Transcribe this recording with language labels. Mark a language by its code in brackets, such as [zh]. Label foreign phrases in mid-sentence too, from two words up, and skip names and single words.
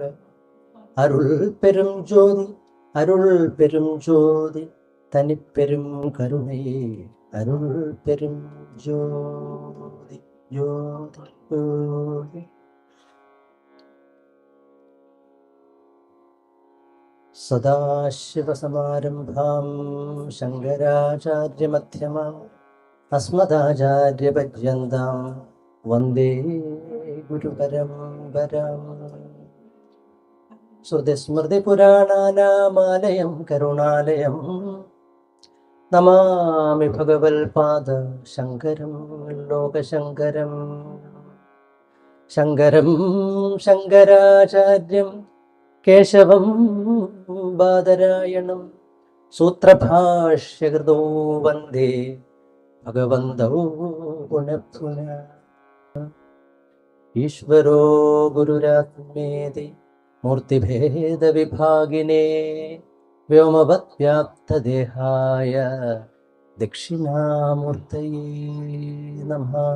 [ta] அருள் பெரும் ஜோதி, அருள் பெரும் ஜோதி, தனிப்பெரும் கருணை, அருள் பெரும் ஜோதி ஜோதி ஜோதி. [sa] सदाशिवसमारम्भां शङ्कराचार्यमध्यमाम् अस्मदाचार्यपर्यन्तां वन्दे गुरुपरम्पराम्. श्रुतिस्मृतिपुराणानामालयं करुणालयं नमामि भगवत्पाद शङ्करं लोकशङ्करं. शङ्करं शङ्कराचार्यं केशवं बादरायणं सूत्रभाष्यकृतो वन्दे भगवन्तौ पुनः पुनः. ईश्वरो गुरुरात्मेति मूर्तिभेदविभागिने व्योमवद्व्याप्तदेहाय दक्षिणामूर्तये नमः.